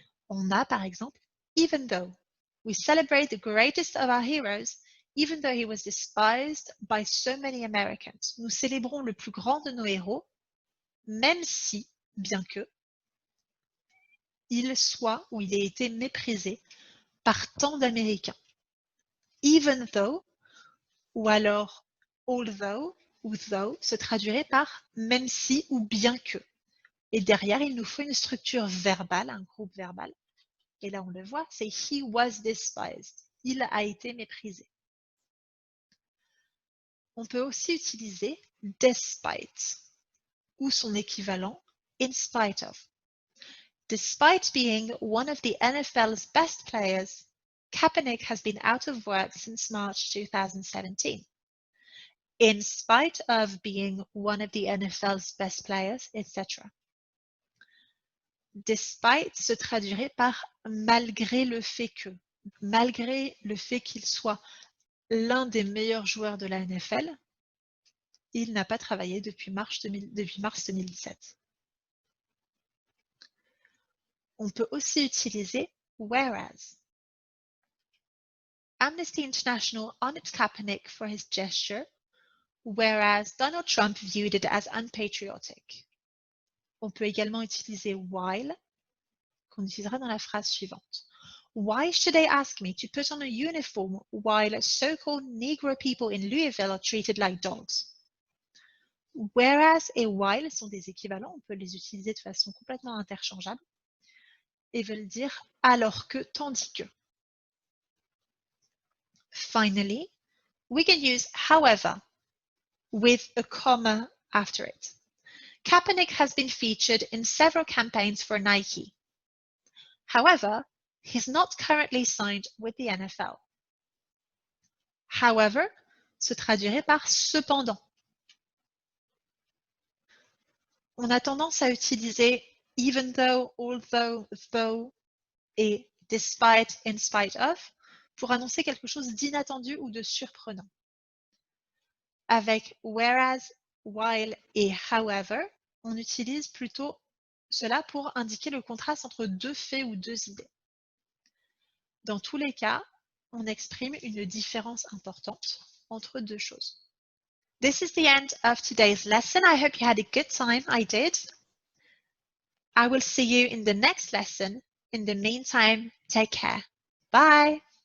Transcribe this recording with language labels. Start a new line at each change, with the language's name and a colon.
French: On a par exemple
English: even though. We celebrate the greatest of our heroes, even though he was despised by so many Americans.
French: Nous célébrons le plus grand de nos héros, même si, bien que, il soit ou il ait été méprisé par tant d'Américains.
English: Even though,
French: ou alors although ou though, se traduirait par même si ou bien que. Et derrière, il nous faut une structure verbale, un groupe verbal. Et là, on le voit, c'est
English: he was despised.
French: Il a été méprisé. On peut aussi utiliser despite ou son équivalent
English: in spite of. Despite being one of the NFL's best players, Kaepernick has been out of work since March 2017. In spite of being one of the NFL's best players, etc.
French: Despite se traduirait par malgré le fait que. Malgré le fait qu'il soit l'un des meilleurs joueurs de la NFL, il n'a pas travaillé depuis mars 2017. On peut aussi utiliser whereas.
English: Amnesty International honored Kaepernick for his gesture, whereas Donald Trump viewed it as unpatriotic.
French: On peut également utiliser while, qu'on utilisera dans la phrase suivante.
English: Why should they ask me to put on a uniform while so-called Negro people in Louisville are treated like dogs?
French: Whereas et while sont des équivalents, on peut les utiliser de façon complètement interchangeable et veulent dire alors que, tandis que.
English: Finally, we can use however with a comma after it. Kaepernick has been featured in several campaigns for Nike. However, he's not currently signed with the NFL.
French: However se traduirait par cependant. On a tendance à utiliser
English: even though,
French: although, though et despite,
English: in spite of
French: pour annoncer quelque chose d'inattendu ou de surprenant. Avec whereas, while et however, on utilise plutôt cela pour indiquer le contraste entre deux faits ou deux idées. Dans tous les cas, on exprime une différence importante entre deux choses.
English: This is the end of today's lesson. I hope you had a good time. I did. I will see you in the next lesson. In the meantime, take care. Bye.